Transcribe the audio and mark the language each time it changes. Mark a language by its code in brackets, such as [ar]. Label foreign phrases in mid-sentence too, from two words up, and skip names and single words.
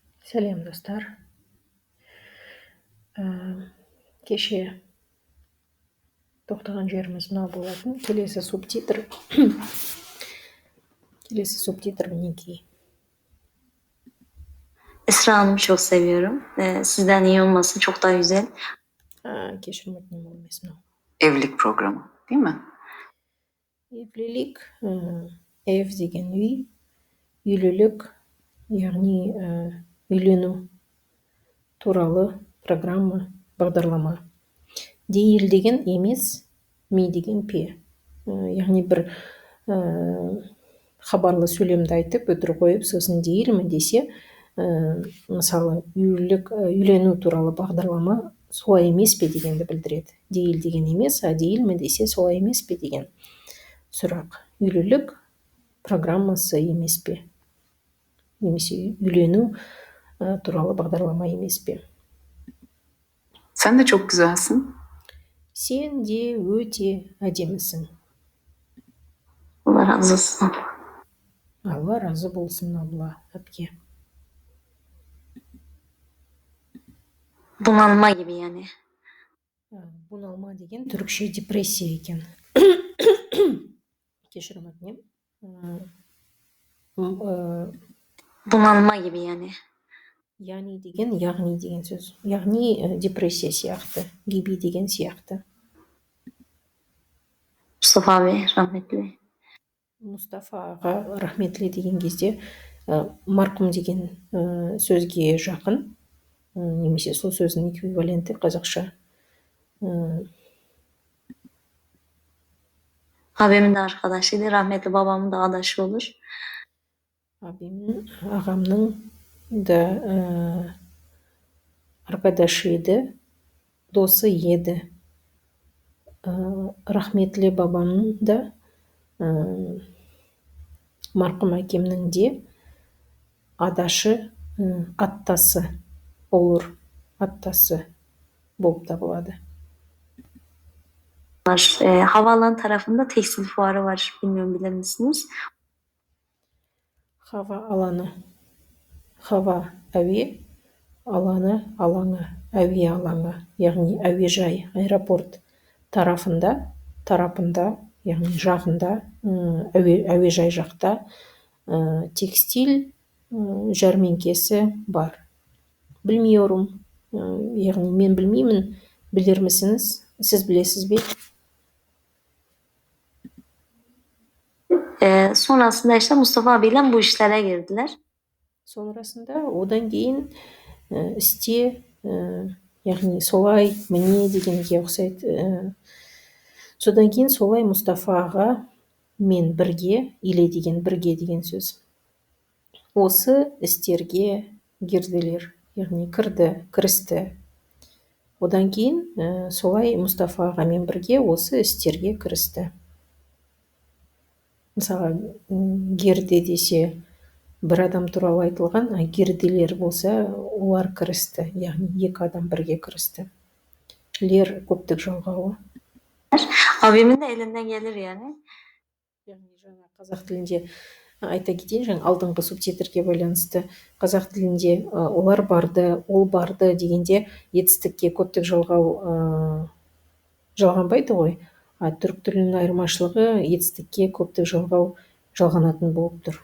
[kk] Сәлем достар. Кеше тоқтаған жеріміз мынау болатын. Келесі субтитр мінекей. [tr] Esra Hanım'ı çok seviyorum. Sizden iyi olması çok daha güzel. [kk] Кешірім өтінемін, ол емес мынау. [tr] Evlilik programı, değil mi? Evlilik, ev [kk] деген үй, үйлілік, яғни үйлену туралы программа, бағдарлама. Дейіл деген емес, ми деген пе. Яғни бір хабарлы сөйлемді айтып өтір қойып, сосын дейілмі десе, мысалы үйлену туралы бағдарлама солай емес пе дегенді білдіреді. Дейіл деген емес, дейілмі десе солай емес пе деген сұрақ. Үйлілік программасы емес пе, немесе үйлену туралы бағдарлама емес пе. [tr] Sen de çok güzelsin. [kk] Сен де өте әдемісің. [tr] Allah razı olsun. [kk] Алла разы болсын, абла әпке. [tr] Bunalma gibi yani. [kk] Bunalma деген түрікше депрессия екен. Кешірім өтінемін. [tr] Bunalma gibi yani. [kk] Яғни деген сөз. Яғни депрессия сияқты, gibi деген сияқты. [tr] Mustafa abi rahmetli. [kk] Мұстафа аға рахметлі деген кезде марқұм деген сөзге жақын, немесе сол сөздің эквиваленті қазақша. [tr] Abimin de arkadaşıydı. Rahmetli babamın da adaşı olur. Abimin, [kk] ағамның да arkadaşı еді, досы еді. Рахметлі бабамның да марқұм әкемнің де адашы, аттасы olur, аттасы болып табылады. [tr] Havaalanı tarafında tekstil fuarı var. Bilmiyorum, bilir misiniz? Hava alanı. [kk] Hava әуе, алаңы, әуе алаңы, яғни әуежай, аэропорт тарапында, яғни жағында, әуежай жақта текстиль жәрмеңкесі бар. Білмейорум, яғни мен білмеймін, білер misiniz? Сіз білесіз бе? [tr] Sonrasında işte Mustafa abiyle bu işlere girdiler. [kk] Sonrasında одан кейін істе, яғни солай міне дегенге ұқсайды. Содан кейін солай Мұстафа аға мен бірге, или деген бірге деген сөз. Осы істерге кірділер, яғни кірісті. Одан кейін солай Мұстафа аға мен бірге осы істерге кірісті. Мысалы, кірді десе бір адам туралы айтылған, кірділер болса, олар кірісті, яғни екі адам бірге кірісті. Лер көптік жалғауы. Abimin de elinden gelir yani. Яғни жаңа қазақ тілінде айта кетейін, жаңа алдыңғы субтитрге байланысты қазақ тілінде олар барды, ол барды дегенде етістікке көптік жалғау жалғанбайды ғой. Түрік тілінің айырмашылығы етістікке көптік жалғау жалғанатын болып тұр.